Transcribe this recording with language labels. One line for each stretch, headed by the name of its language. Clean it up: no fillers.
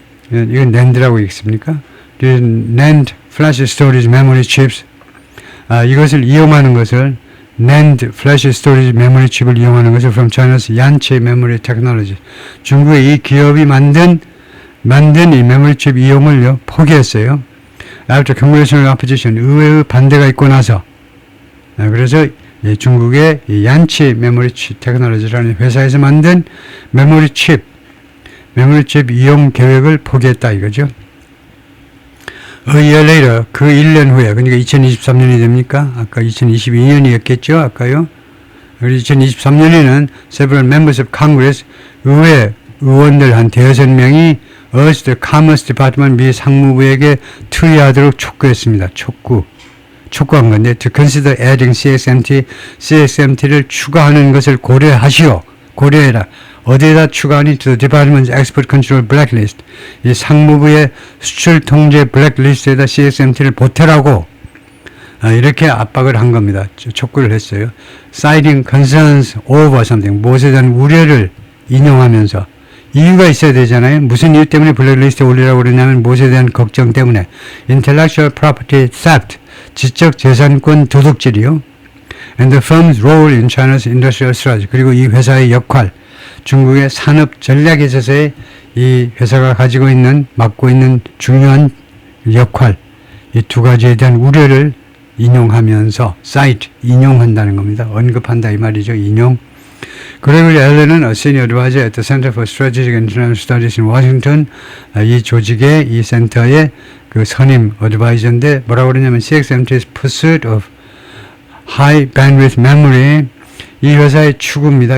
Korean: 이건 NAND라고 읽습니까?
English: NAND flash storage memory chips.
Korean: 이것을 이용하는 것을 NAND flash storage memory chip을 이용하는 것을
English: from China's Yanchei memory technology.
Korean: 중국의 이 기업이 만든 이 메모리 칩 이용을요 포기했어요.
English: After congressional opposition,
Korean: 의회의 반대가 있고 나서. 그래서 중국의 얀치 메모리 칩 테크놀로지라는 회사에서 만든 메모리 칩 이용 계획을 포기했다 이거죠.
English: A year later,
Korean: 그 1년 후에, 그러니까 2023년이 됩니까? 아까 2022년이었겠죠? 아까요? 2023년에는
English: several members of Congress,
Korean: 의회 의원들 한 5명이
English: urged the Commerce Department,
Korean: 미 상무부에게 투의하도록 촉구했습니다. 촉구한 건데,
English: to consider adding
Korean: CXMT를 추가하는 것을 고려해라. 어디에다 추가하니?
English: To the Department's Export Control Blacklist.
Korean: 이 상무부의 수출 통제 블랙리스트에다 CXMT를 보태라고 이렇게 압박을 한 겁니다. 촉구를 했어요.
English: citing concerns over something,
Korean: 무엇에 대한 우려를 인용하면서 이유가 있어야 되잖아요. 무슨 이유 때문에 블랙리스트에 올리라고 그러냐면 무엇에 대한 걱정 때문에
English: intellectual property theft,
Korean: 지적 재산권 도둑질이요.
English: and the firm's role in China's industrial strategy,
Korean: 그리고 이 회사의 역할, 중국의 산업 전략에 있어서의 이 회사가 가지고 있는, 맡고 있는 중요한 역할, 이 두 가지에 대한 우려를 인용하면서 cite, 인용한다는 겁니다. 언급한다 이 말이죠. 인용. 그레고리 앨런은
English: senior advisor at the Center for Strategic International Studies in Washington,
Korean: 이 조직의, 이 센터의 그 선임 어드바이저인데 뭐라고 그러냐면
English: CXMT's pursuit of high bandwidth memory,
Korean: 이 회사의 추구입니다.